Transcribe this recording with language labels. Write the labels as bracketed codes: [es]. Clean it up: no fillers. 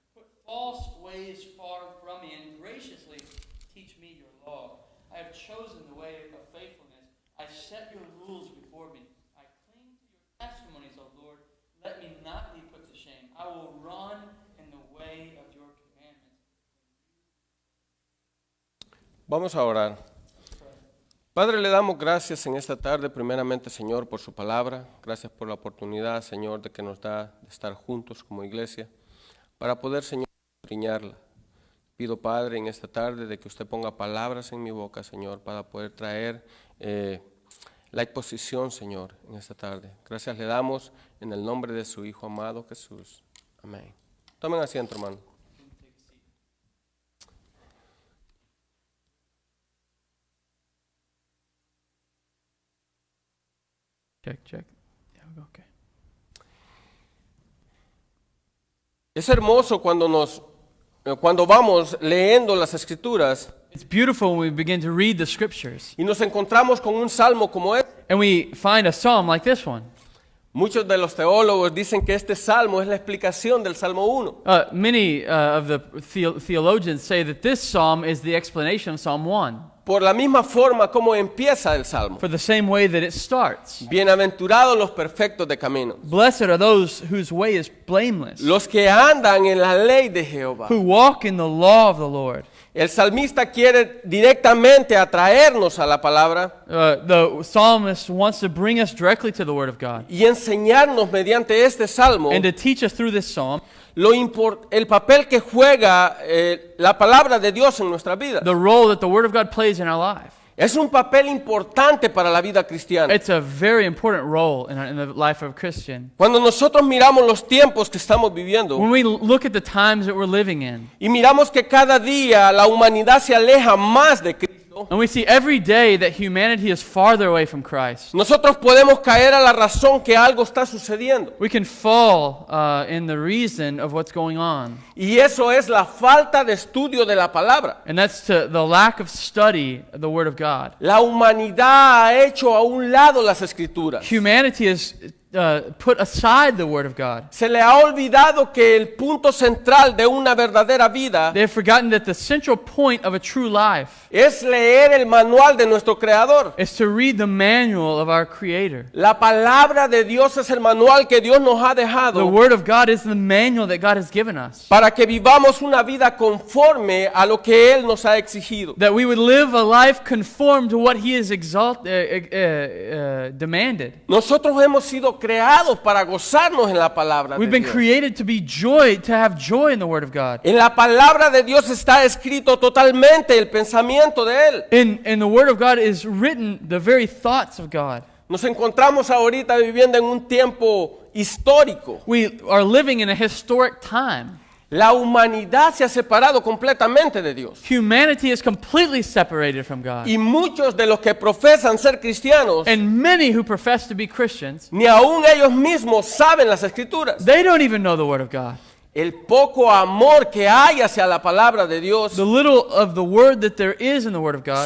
[en] Put false ways far from me, and graciously teach me your law. I have chosen the way of faithfulness. I set your rules before me. I cling to your testimonies, O Lord. Let me not be put to shame. I will run in the way of your commandments. [es] Vamos a orar. Padre, le damos gracias en esta tarde, primeramente, Señor, por su palabra. Gracias por la oportunidad, Señor, de que nos da de estar juntos como iglesia para poder, Señor, escudriñarla. Pido, Padre, en esta tarde de que usted ponga palabras en mi boca, Señor, para poder traer la exposición, Señor, en esta tarde. Gracias le damos en el nombre de su Hijo amado Jesús. Amén. Tomen asiento, hermano. [en] Check. Yeah, okay. [es] Es hermoso cuando vamos leyendo las Escrituras [en] It's beautiful when we begin to read the scriptures [es] y nos encontramos con un salmo como este. [en] and we find a psalm like this one. [es] Muchos de los teólogos dicen que este salmo es la explicación del Salmo 1. [en] Many of the theologians say that this psalm is the explanation of Psalm 1 [es] Por la misma forma como empieza el salmo. [en] for the same way that it starts. [es] Bienaventurados los perfectos de camino, [en] Blessed are those whose way is blameless, [es] los que andan en la ley de Jehová. [en] who walk in the law of the Lord. [es] El salmista quiere directamente atraernos a la palabra [en] The psalmist wants to bring us directly to the Word of God [es] y enseñarnos mediante este salmo [en] and to teach us through this psalm [es] el papel que juega la palabra de Dios en nuestra vida. [en] the role that the Word of God plays in our life. [es] Es un papel importante para la vida cristiana. [en] It's a very important role in the life of a Christian. [es] Cuando nosotros miramos los tiempos que estamos viviendo [en] When we look at the times that we're living in, [es] y miramos que cada día la humanidad se aleja más de Cristo, [en] and we see every day that humanity is farther away from Christ, [es] nosotros podemos caer a la razón que algo está sucediendo. [en] we can fall in the reason of what's going on. [es] Y eso es la falta de estudio de la palabra. [en] And that's to the lack of study of the Word of God. [es] La humanidad ha hecho a un lado las escrituras. [en] Humanity has put aside the Word of God. [es] Se le ha olvidado que el punto central de una verdadera vida [en] They have forgotten that the central point of a true life [es] es leer el manual de nuestro Creador. [en] is to read the manual of our Creator. [es] La palabra de Dios es el manual que Dios nos ha [en] The [es] dejado [en] Word of God is the manual that God has given us, [es] para que vivamos una vida conforme a lo que Él nos ha exigido. [en] that we would live a life conformed to what He has demanded. [es] Nosotros hemos sido creados para gozarnos en la palabra de [en] We've been [es] Dios. [en] created to be to have joy in the Word of God. [es] En la palabra de Dios está escrito totalmente el pensamiento de Él. [en] In the Word of God is written the very thoughts of God. [es] Nos encontramos ahorita viviendo en un tiempo histórico. [en] We are living in a historic time. [es] La humanidad se ha separado completamente de Dios. [en] Humanity is completely separated from God. [es] Y muchos de los que profesan ser cristianos, [en] And many who profess to be Christians, [es] ni aún ellos mismos saben las escrituras. [en] they don't even know the Word of God. [es] El poco amor que hay hacia la palabra de Dios [en] The little of the Word that there is in the Word of God